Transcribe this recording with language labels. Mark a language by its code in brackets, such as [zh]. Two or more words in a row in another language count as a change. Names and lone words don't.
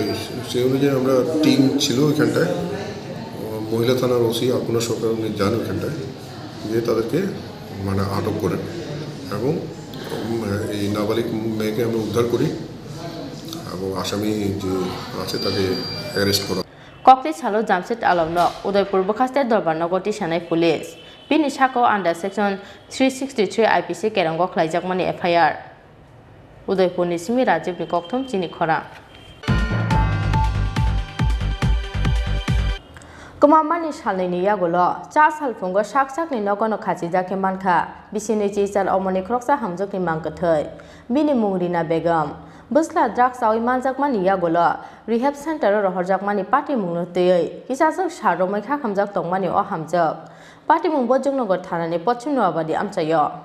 [bn] সেই অনুযায়ী আমরা টিম ছিল ওইখানটায়, মহিলা থানার ওসি আপনার সরকার উনি যান ওইখানটায়, গিয়ে তাদেরকে মানে আটক করেন এবং এই নাবালিক মেয়েকে আমরা উদ্ধার করি এবং আসামি যে আছে তাকে অ্যারেস্ট করা। [trp] ককলি সালো জামশেদ আলমনো উদয়পুর বখাস্তে দরবারনগরটি সানাই পুলিশ বিনি সাকো [en] under section [trp] 363 IPC কেরঙ্গ ख्लाइजाकमानि FIR उदयपुरनि सिमी राजीवनि कक्थम चिनि खरा कमामानि सालनि यागुलो चा सालफुंगो साकसाकनि नगनो खाजिजाके मानखा बिसिनि चिसाल अमनि ख्रक्सा हामजकनि मांगथै बिनि मुंरिना बेगम बसला ड्राग्स आव मानजाकमानि यागुलो [en] rehab center [trp] रहरजाकमानि पार्टी मुंनो तयै किसासक सारमै खामजाक तंमानि अ हामजक पार्टी मुं बजंगनगर थानानि पश्चिम नुवाबादि आमचायो